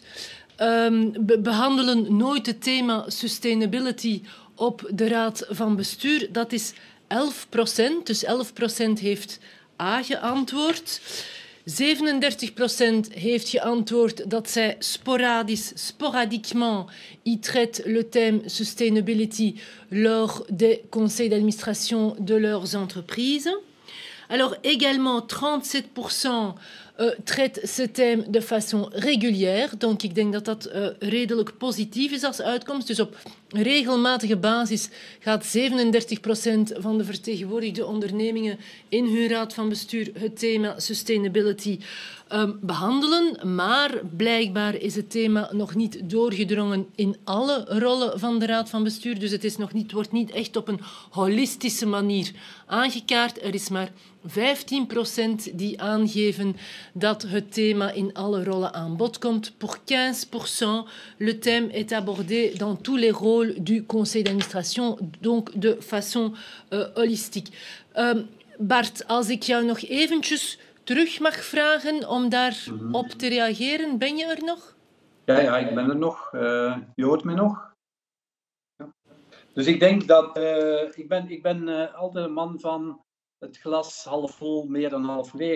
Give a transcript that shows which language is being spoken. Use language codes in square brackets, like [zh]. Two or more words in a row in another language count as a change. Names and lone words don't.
[nl] behandelen nooit het thema sustainability op de raad van bestuur. Dat is 11%. Dus 11% heeft A geantwoord. [fr] 37% [nl] heeft geantwoord dat zij [fr] sporadiquement y traitent le thème sustainability lors des conseils d'administration de leurs entreprises. Alors également 37% traite ce thème de façon régulière. [nl] Donc ik denk dat dat redelijk positief is als uitkomst. Dus op regelmatige basis gaat 37% van de vertegenwoordigde ondernemingen in hun raad van bestuur het thema sustainability behandelen. Maar blijkbaar is het thema nog niet doorgedrongen in alle rollen van de raad van bestuur. Dus het wordt niet echt op een holistische manier aangekaart. Er is maar 15% die aangeven dat het thema in alle rollen aan bod komt. [fr] Pour 15%, le thème est abordé dans tous les rôles du conseil d'administration, donc de façon holistique. [nl] Bart, als ik jou nog eventjes terug mag vragen om daarop te reageren, ben je er nog? Ja, ik ben er nog. Je hoort me nog? Ja. Dus ik denk dat ik ben altijd een man van het glas half vol, meer dan half leeg.